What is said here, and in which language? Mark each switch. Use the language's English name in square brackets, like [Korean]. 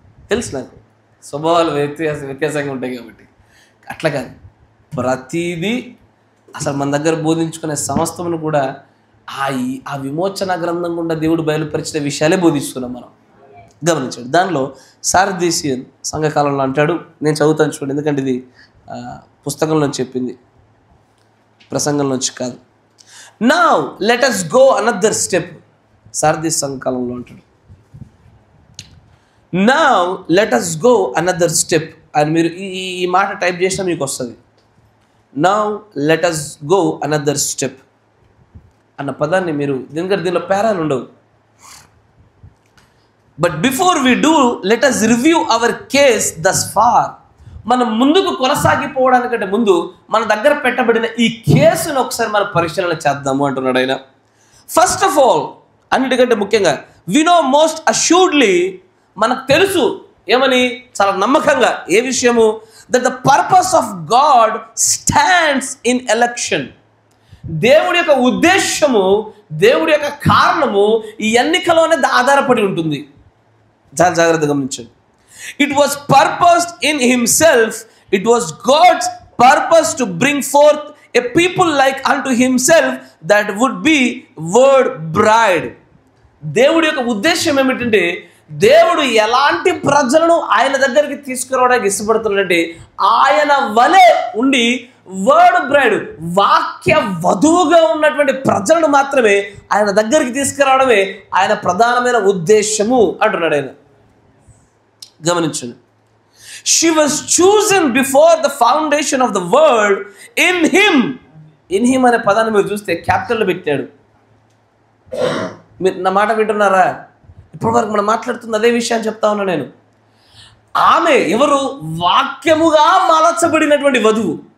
[Telugu] తెలుసు నాకు స్వభావాలు వ్యత్యాసంగా ఉంటాయి కాబట్టి. అట్లా కాదు, ప్రతిదీ అసలు మన దగ్గర బోధించుకునే సమస్తమును కూడా ఆ విమోచన గ్రంథం గుండా దేవుడు బయలుపరిచిన విషయాలే బోధిస్తున్నాం మనం. గమనించండి, దానిలో సార్దీసియన్ సంఘకాలంలో అంటాడు, నేను చదువుతాను చూడండి, ఎందుకంటే ఇది పుస్తకంలో చెప్పింది, ప్రసంగంలోంచి కాదు. [English] Now let us go another step. [Telugu] Sardis సంఘకాలంలో అంటాడు, [English] Now let us go another step. [Telugu] అని మీరు ఈ మాట టైప్ చేసినా మీకు వస్తుంది. [English] now let us go another step [Telugu] అన్న పదాన్ని మీరు దీనిలో పేరాలు ఉండవు. [English] But before we do let us review our case thus far. [Telugu] మనం ముందుకు కొనసాగిపోవడానికంటే ముందు మన దగ్గర పెట్టబడిన ఈ కేసును ఒకసారి మనం పరిశీలన చేద్దాము అంటున్నాడు ఆయన. [English] first of all, [Telugu] అన్నిటికంటే ముఖ్యంగా, [English] we know most assuredly, [Telugu] మనకు తెలుసు ఏమని, చాలా నమ్మకంగా, ఏ విషయము, [English] That the purpose of God stands in election. [Telugu] దేవుడి యొక్క ఉద్దేశము, దేవుడి యొక్క కారణము ఈ ఎన్నికలోనే ఆధారపడి ఉంటుంది. చాలా జాగ్రత్తగా గమనించండి. [English] It was purposed in himself. It was God's purpose to bring forth a people like unto himself that would be word bride. [Telugu] దేవుడి యొక్క ఉద్దేశం ఏమిటంటే, దేవుడు ఎలాంటి ప్రజలను ఆయన దగ్గరికి తీసుకురావడానికి ఇష్టపడుతున్నాడంటే, ఆయన వలె ఉండి [English] word bride, [Telugu] వాక్య వధువుగా ఉన్నటువంటి ప్రజలను మాత్రమే ఆయన దగ్గరికి తీసుకురావడమే ఆయన ప్రధానమైన ఉద్దేశము అంటున్నాడు ఆయన. [English] గమనించండి, she was chosen before the foundation of the world in him. in him [Telugu] అనే పదాన్ని మీరు చూస్తే క్యాపిటల్లో పెట్టాడు. మీరు నా మాట వింటున్నారా? ఇప్పటివరకు మనం మాట్లాడుతున్న అదే విషయాన్ని చెప్తా ఉన్నా నేను. ఆమె ఎవరు? వాక్యముగా మలచబడినటువంటి వధువు.